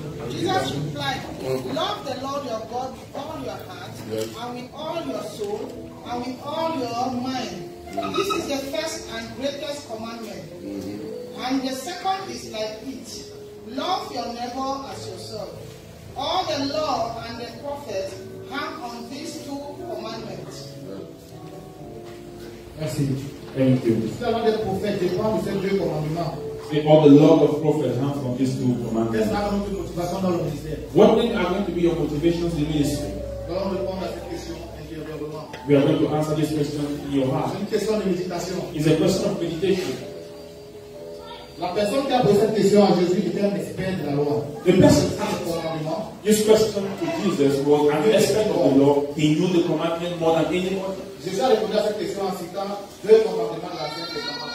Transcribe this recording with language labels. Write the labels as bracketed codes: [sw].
[en] Jesus replied, love the Lord your God with all your heart, and with all your soul, and with all your mind. This is the first and greatest commandment. And the second is like it. Love your neighbor as yourself. All the law and the prophets hang on these two commandments. [fr] Merci. [en] Thank you. [fr] Si la loi des prophètes dépend de ces deux commandements, [en] Say all the law of prophets hang from these two [fr] quelle [en] commandments. [fr] sera notre motivation dans le ministère? [en] What things are going to be your motivations in ministry? [fr] Nous allons répondre à cette question intérieurement. [en] We are going to answer this question in your heart. [fr] C'est une question de méditation. [en] It's a question of meditation. [fr] La personne qui a posé cette question à Jésus était un expert de la loi. [en] The person [fr] Il [en] asked [fr] connaissait les commandements. [en] this question to Jesus was an expert of the law. He knew the commandment more than anyone. [fr] Jésus a répondu à cette question en citant deux commandements de l'Ancien Testament.